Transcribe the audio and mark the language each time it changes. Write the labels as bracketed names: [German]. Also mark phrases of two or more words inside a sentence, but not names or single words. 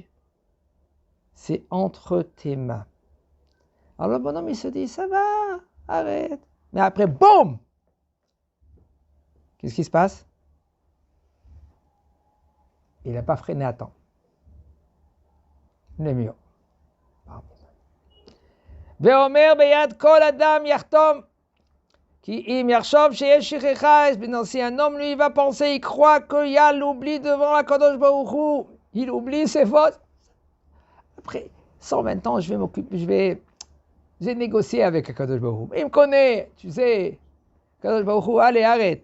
[French] C'est entre tes mains. Alors le bonhomme, il se dit, ça va, arrête. Mais après, boum! Qu'est-ce qui se passe? Il n'a pas freiné à temps. Le mur. [Hebrew] ואומר ביד כל אדם יחתום, כי אם יחשוב שיש שכחה, [French] si un homme lui va penser, il croit qu'il y a l'oubli devant la Kadosh Baruch Hu, il oublie ses fautes. Après 120 ans, je vais négocier avec la Kadosh Baruch Hu. Il me connaît, tu sais, Kadosh Baruch Hu, allez, arrête.